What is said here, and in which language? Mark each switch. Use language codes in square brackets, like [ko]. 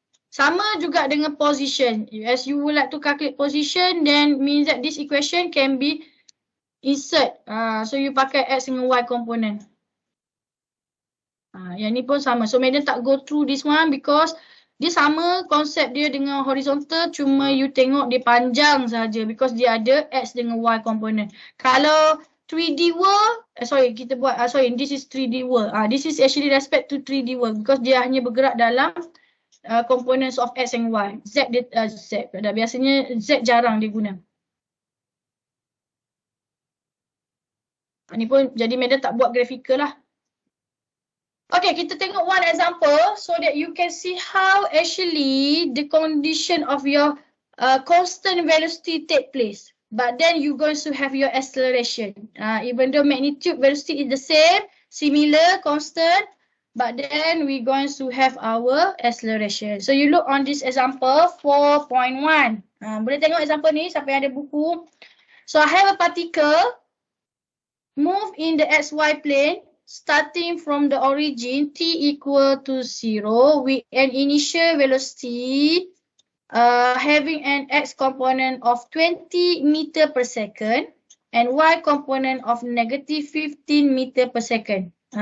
[ms] Sama juga dengan position. [en] As you would like to calculate position, then means that this equation can be insert. [ms] So you pakai X dengan Y component. Yang ni pun sama. So madam tak [en] go through this one [ms] because dia sama konsep dia dengan horizontal, cuma you tengok dia panjang saja because dia ada X dengan Y component. [en] Kalau 3D world, [ms] kita buat, [en] this is 3D world. This is actually respect to 3D world because [ms] dia hanya bergerak dalam [en] components of X and Y. [ms] Biasanya Z jarang dia guna. Ni pun jadi madam tak buat grafikal lah. [en] Okay, [ms] kita tengok [en] one example so that you can see how actually the condition of your constant velocity take place. But then you going to have your acceleration. Even though magnitude velocity is the same, similar, constant, but then we going to have our acceleration. So you look on this example 4.1. [ms] Boleh tengok example ni siapa yang ada buku. [en] So I have a particle move in the XY plane starting from the origin t equal to 0 with an initial velocity having an x component of 20 meter per second and y component of negative 15 meter per second.